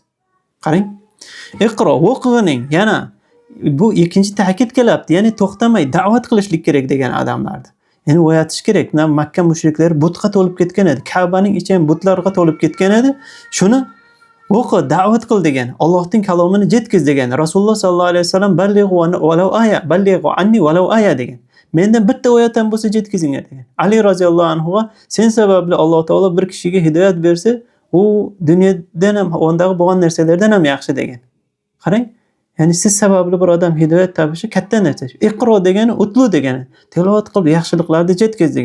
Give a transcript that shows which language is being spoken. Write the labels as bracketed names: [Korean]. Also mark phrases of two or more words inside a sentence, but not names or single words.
[Uzbek] Qarang, iqro o'qig'ing, yana bu ikkinchi ta'kid kelyapti. Ya'ni to'xtamay da'vat qilishlik kerak degan odamlarni. Ya'ni o'yatish kerak. Makka mushriklari butga to'lib ketgan edi. Ka'baning ichi ham butlarga to'lib ketgan edi. Shuni o'qi, da'vat qil degan. Allohning kalomini jetkiz degan. Rasululloh [Arabic] صلى الله عليه وسلم بلغوا ولو آية، بلغوا عني ولو آية [Uzbek] degan. Mendan bitta oyat ham bo'lsa jetkizinglar degan. Ali [Arabic] رضي الله عنه [Uzbek] sen sababli Alloh taolo bir kishiga hidoyat bersa, u dunyodan ham, ondagi bo'lgan narsalardan ham yaxshi degan. Qarang, ya'ni siz sababli bir odam hidoyat topishi katta narsa. Iqro degani o'tlu degani. Tilovat qilib yaxshiliklarni jetkiz degan.